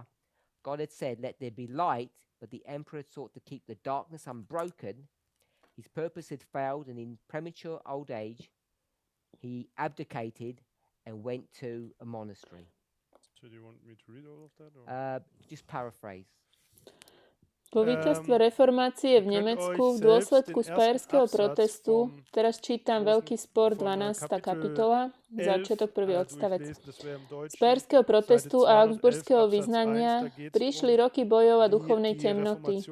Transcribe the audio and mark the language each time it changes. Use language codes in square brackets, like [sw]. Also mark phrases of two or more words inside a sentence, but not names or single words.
[en] God had said, "Let there be light," but the emperor had sought to keep the darkness unbroken. His purpose had failed, and in premature old age, he abdicated and went to a monastery. So do you want me to read all of that? Or? Just paraphrase. [sk] Po víťazstve reformácie v Nemecku v dôsledku spajerského protestu, teraz čítam Veľký spor 12. kapitola, začiatok prvý odstavec. Spajerského protestu a augsburského vyznania prišli roky bojov a duchovnej temnoty.